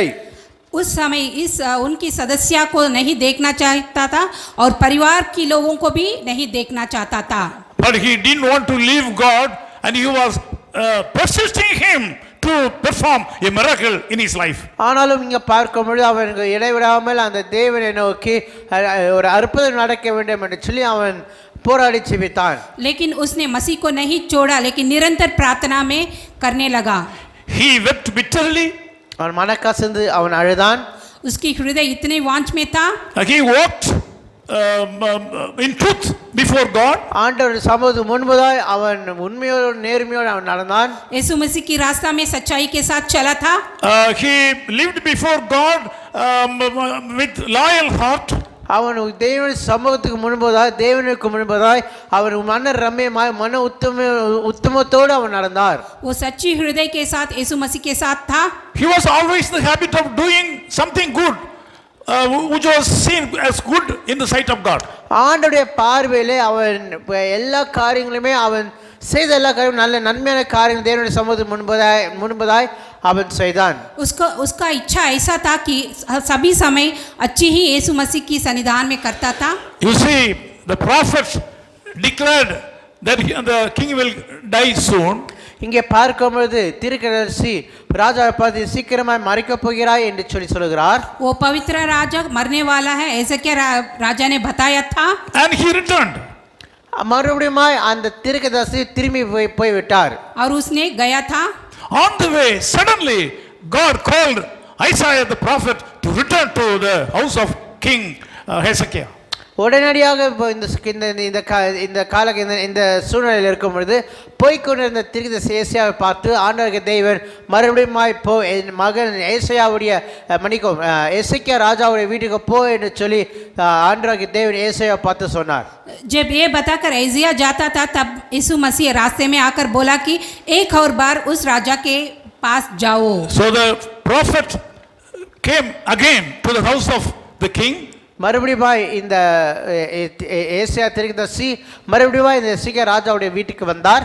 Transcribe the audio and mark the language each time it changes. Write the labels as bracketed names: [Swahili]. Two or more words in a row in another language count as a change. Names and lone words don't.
[Hindi] उस समय उनकी सदस्य को नहीं देखना चाहता था और परिवार के लोगों को भी नहीं देखना चाहता था. [English] But he didn't want to leave God and he was persisting him to perform a miracle in his life. [Tamil] ஆனாலும் இங்க பார்க்கும் பொழுது அவன் இடைவிடாமல் அந்த தேவனை நோக்கி ஒரு அற்புதம் நடக்க வேண்டும் என்று சொல்லி அவன் போராடி ஜெபித்தான். [Hindi] लेकिन उसने मसीह को नहीं छोड़ा लेकिन निरंतर प्रार्थना में करने लगा. [English] He wept bitterly. [Tamil] அவன் மனக்கசந்து அவன் அழுதான். [Hindi] उसकी हृदय इतने वांछ में था. [English] He walked in truth before God. [Tamil] ஆண்டவர் சமூகத்துக்கு முன்பதாய் அவன் உண்மையோடு நேர்மையோடு அவன் நடந்தான். [Hindi] यीशु मसीह की रास्ता में सच्चाई के साथ चला था. [English] He lived before God with loyal heart. [Tamil] அவன் தேவனுடைய சமூகத்துக்கு முன்பதாய் தேவனுக்கு முன்பதாய் அவன் மன ரம்யமாய் மன உத்தமத்தோடு அவன் நடந்தார். [Hindi] वो सच्ची हृदय के साथ यीशु मसीह के साथ था. [English] He was always in the habit of doing something good, which was seen as good in the sight of God. [Tamil] ஆண்டவருடைய பார்வையிலே அவன் எல்லா காரியங்களுமே அவன் செய்த எல்லா காரியமும் நல்ல நன்மையான காரியங்கள் தேவனுடைய சமூகத்துக்கு முன்பதாய் அவன் செய்தான். [Hindi] उसका इच्छा ऐसा था कि सभी समय अच्छी ही यीशु मसीह की सन्निधान में करता था. [English] You see, the prophets declared that the king will die soon. [Tamil] இங்கே பார்க்கும்போது தீர்க்கதரிசி ராஜாவை பார்த்து சீக்கிரமாய் மரிக்கப் போகிறாய் என்று சொல்லி சொல்கிறார். [Hindi] वो पवित्र राजा मरने वाला है ऐसा क्या राजा ने बताया था. [English] And he returned. [Tamil] மறுபடியும் அந்த தீர்க்கதரிசி திரும்பி போய் விட்டார். [Hindi] और उसने गया था. [English] On the way, suddenly God called Isaiah the prophet to return to the house of King Hezekiah. [Tamil] உடனடியாக இந்த சூழ்நிலையில் இருக்கும் பொழுது போய்கொண்டிருந்த தீர்க்கதரிசி ஏசாயாவை பார்த்து ஆண்டவருடைய தேவன் மறுபடியும் போ என் மகன் ஏசாயாவுடைய மன்னிக்கும் எசேக்கியா ராஜாவுடைய வீட்டுக்கு போ என்று சொல்லி ஆண்டவருடைய தேவன் ஏசாயாவை பார்த்து சொன்னார். [Hindi] जब ये बताकर ऐसिया जाता था तब यीशु मसीह रास्ते में आकर बोला कि एक और बार उस राजा के पास जाओ. [English] So the prophet came again to the house of the king. [Tamil] மறுபடியும் இந்த ஏசாயா தீர்க்கதரிசி மறுபடியும் இந்த எசேக்கியா ராஜாவுடைய வீட்டுக்கு வந்தார்.